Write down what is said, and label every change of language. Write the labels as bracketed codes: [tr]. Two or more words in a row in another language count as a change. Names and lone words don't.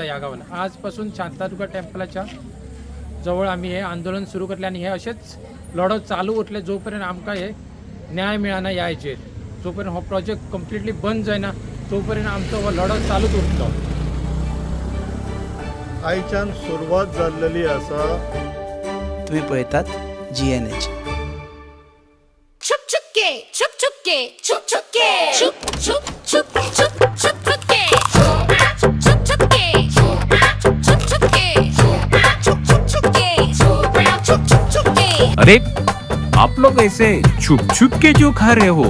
[kok] ह्या गांवान आज पासून शांतादुर्गा टेम्पलाच्या जवळ आमी हे आंदोलन सुरू करतले आनी हे अशेंच लढत चालू उरतले जो पर्यंत आमकां हे न्याय मेळना. ह्या हेचेर जो पर्यंत हो प्रोजेक्ट कंप्लिटली बंद जायना तो पर्यंत आमचो हो लढत चालूच उरतलो. आयच्यान सुरवात जाल्लेली आसा. तुम्ही पळयतात GNH. [hi] छुप छुपके छुप छुपके छुप छुपके छुप छुप छुप छुप छुप छुपके छुप छुपके छुप छुपके छुप छुपके छुप छुपके. अरे आप लोग ऐसे छुप छुप के जो खा रहे हो?